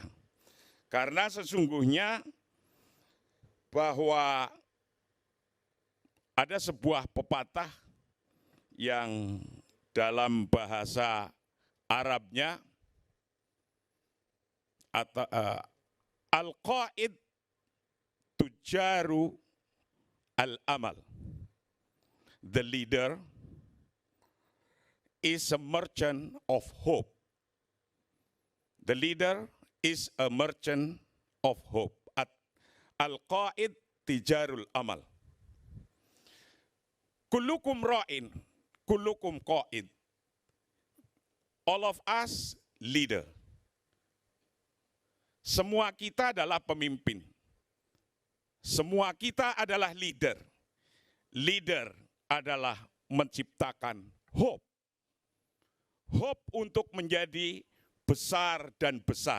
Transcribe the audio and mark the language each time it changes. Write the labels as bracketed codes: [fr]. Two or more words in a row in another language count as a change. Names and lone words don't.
[id] Karena sesungguhnya bahwa ada sebuah pepatah yang dalam bahasa Arabnya [ar] القائد تاجر الأمل. [en] The leader is a merchant of hope. The leader is a merchant of hope. [ar] القائد تاجر الأمل. كلكم راعٍ، كلكم قائد. [en] All of us leader. [id] Semua kita adalah pemimpin. Semua kita adalah leader. Leader adalah menciptakan hope. Hope untuk menjadi besar dan besar.